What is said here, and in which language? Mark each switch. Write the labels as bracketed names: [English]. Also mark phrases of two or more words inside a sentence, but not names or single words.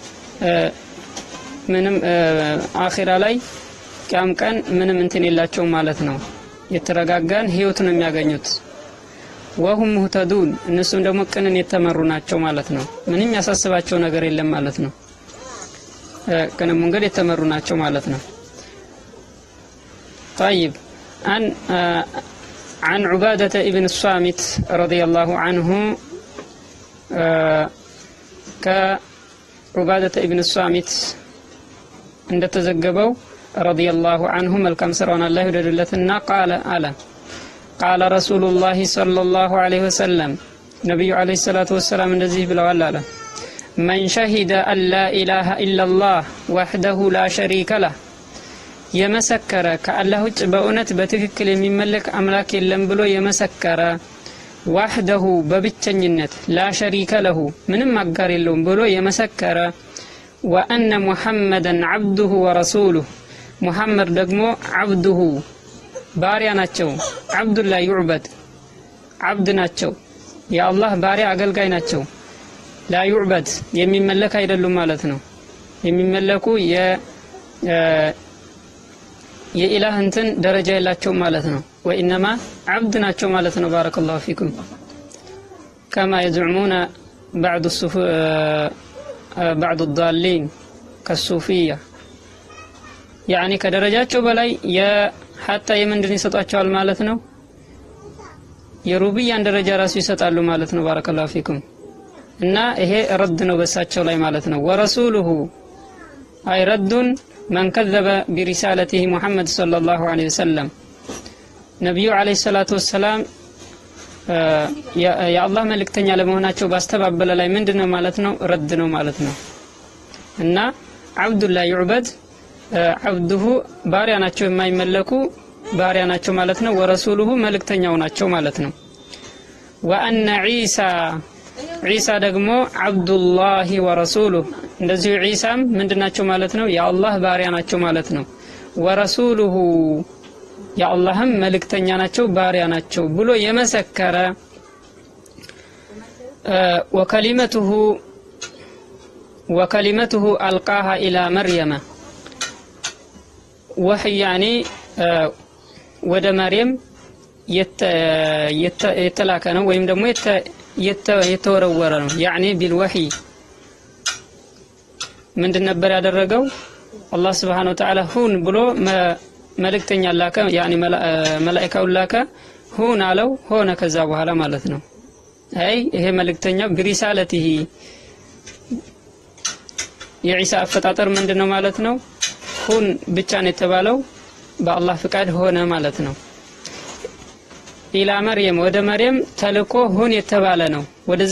[Amharic] ምንም አኺራ ላይ ቂያም ቀን ምንም እንትን የላቸው ማለት ነው። የተረጋጋን ህይወት ነው የሚያገኙት። [Arabic] وهم مهتدون [Amharic] እነሱም ደግሞ ቅንን የተመሩ ናቸው ማለት ነው። ምንም ያሳስባቸው ነገር የለም ማለት ነው። ቅን መንገድ የተመሩ ናቸው ማለት ነው። [Arabic] طيب عن عبادة ابن الصامت رضي الله عنه كعبادة ابن الصامت [Amharic] እንደተዘገበው [Arabic] رضي الله عنه [Amharic] መልካም ስራውን አላህ ይወደድለትና [Arabic] قال رسول الله صلى الله عليه وسلم [Amharic] ነብዩ አለይሂ ሰላቱ ወሰለም እንደዚህ ብለዋል አለ [Arabic] من شهد أن لا إله إلا الله وحده لا شريك له [Amharic] የመሰከረ ከአላህ ውጭ በእውነት በትክክል የሚመለክ አምላክ የለም ብሎ የመሰከረ وحده በብቸኝነት [Arabic] لا شريك له [Amharic] ምንም አጋር የለውም ብሎ የመሰከረ [Arabic] وأن محمدا عبده ورسوله [Amharic] محمد ደግሞ عبده ባሪያ ናቸው [Arabic] عبدالله يعبد عبد [Amharic] ናቸው የአላህ ባሪያ አገልጋይ ናቸው [Arabic] لا يعبد [Amharic] የሚመለክ አይደሉም ማለት ነው። የሚመለኩ የኢላህ እንትን ደረጃ የላቸው ማለት ነው። ወኢንማ عبد ናቸው ማለት ነው። [Arabic] بارك الله فيكم كما يزعمون بعض الضالين كالصوفية يعني [Amharic] ከደረጃቸው በላይ حتى የምንድን ይሰጣቸዋል ማለት ነው። የሩብያን ደረጃ ራሱ ይሰጣሉ ማለት ነው። [Arabic] بارك الله فيكم [Amharic] እና ይሄ ረድ ነው በሳቸው ላይ ማለት ነው። ወረሱሉሁ አይ ረዱን [Arabic] من كذب برسالته محمد صلى الله عليه وسلم [Amharic] ነብዩ [Arabic] عليه الصلاة والسلام [Amharic] የአላህ መልእክተኛ ለመሆናቸው ባስተባበለ ላይ ምንድነው ማለት ነው? ረድ ነው ማለት ነው። እና [Arabic] عبد الله يعبد عبده [Amharic] ባሪያ ናቸው የማይመለኩ ባሪያ ናቸው ማለት ነው። ወረሱሉሁ መልእክተኛው ናቸው ማለት ነው። ወአነ ዒሳ ደግሞ [Arabic] عبد الله ورسوله [Amharic] እንደዚሁ ዒሳም ምንድናቸው ማለት ነው? የአላህ ባሪያ ናቸው ማለት ነው። ወረሱሉሁ የአላህም መልእክተኛ ናቸው ባሪያ ናቸው ብሎ የመሰከረ ወከሊመቱሁ [Arabic] وكلمته ألقاها إلى مريم [Amharic] وحي يعني ወደ መርየም የተላከ ነው ወይም ደግሞ የተወረወረ ነው [Arabic] يعني بالوحي [Amharic] ምንድን ነበር ያደረገው አላህ [Arabic] سبحانه وتعالى [Amharic] ሁን ብሎ መልእክተኛ ላከ يعني መላእክቱን ላከ ሁን አለው ሆነ ከዛ በኋላ ማለት ነው አይ ይሄ መልእክተኛ برسالته የኢሳ አፈጣጠር ምንድነው ማለት ነው ሁን ብቻ ነው የተባለው በአላህ ፍቃድ ሆነ ማለት ነው [Arabic] إلى مريم [Amharic] ወደ መርየም ተልኮ ሁን የተባለ ነው ወደዛ